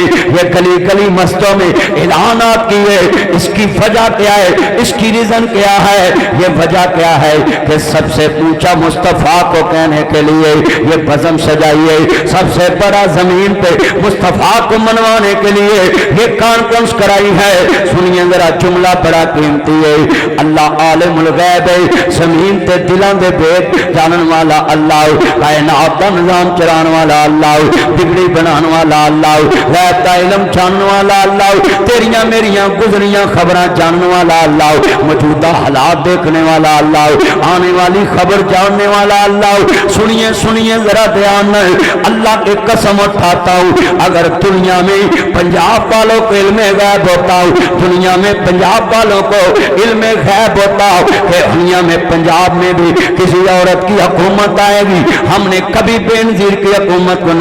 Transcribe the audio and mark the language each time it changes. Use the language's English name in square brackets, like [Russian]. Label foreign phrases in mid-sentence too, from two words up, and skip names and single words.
[Urdu] یہ گلی گلی مسجدوں میں اعلانات کیے اس کی وجہ کیا ہے اس کی ریزن کیا ہے یہ وجہ کیا ہے کہ سب سے اونچا مصطفیٰ کو کہنے کے لیے یہ بزم سجائیے سب سے بڑا زمین پہ مصطفیٰ کو منوانے کے لیے یہ کانفرنس کرائی ہے سنیے ذرا جملہ بڑا قیمتی ہے اللہ عالم الغیب ہے [Punjabi] زمین تے دلان دے بیت جانن والا اللہ کائنات دا نظام چلان والا اللہ بگڑی بنان والا اللہ غیب دا علم جانن والا [Urdu] اللہ تیریاں میریاں گزریاں خبراں جانن والا اللہ موجودہ حالات دیکھنے والا اللہ آنے والی خبر جاننے والا اللہ سنیے سنیے ذرا دھیان اللہ کی قسم اٹھاتا ہوں اگر دنیا میں پنجاب والوں کو علم غیب ہوتا ہوں دنیا میں پنجاب والوں کو علم غیب ہوتا کہ دنیا میں پنجاب میں بھی کسی عورت کی حکومت آئے گی ہم نے کبھی بے نظیر کی حکومت کو